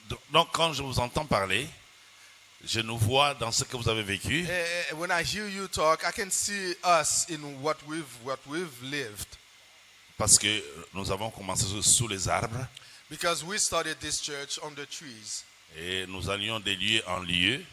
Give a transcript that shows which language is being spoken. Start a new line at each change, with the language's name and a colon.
French: Donc, quand je vous entends parler, je nous vois dans ce que vous avez vécu.
English: When I hear you talk, I can see us in what we've lived.
French: Parce que nous avons commencé sous les arbres
English: Because we started this church on the trees.
French: et nous allions de lieu en lieu,